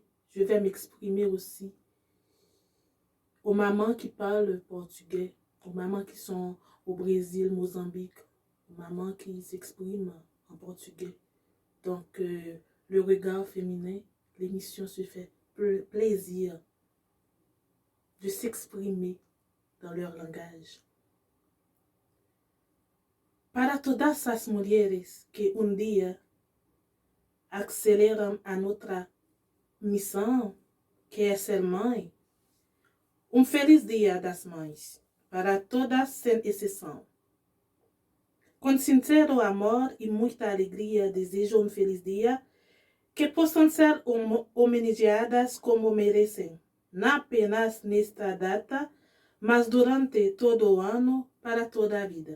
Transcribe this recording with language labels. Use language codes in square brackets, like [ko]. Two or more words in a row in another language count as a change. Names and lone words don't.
[fr] Je vais m'exprimer aussi. Aux mamans qui parlent portugais, aux mamans qui sont au Brésil, Mozambique, aux mamans qui s'expriment en portugais. Donc, le regard féminin, l'émission se fait plaisir de s'exprimer dans leur langage. [pt] para todas as mulheres que um dia aceleram a nossa missão, que é ser mãe, feliz Dia das Mães, para todas sem exceção. Com sincero amor e muita alegria, desejo feliz dia que possam ser homenageadas como merecem, não apenas nesta data, mas durante todo o ano, para toda a vida.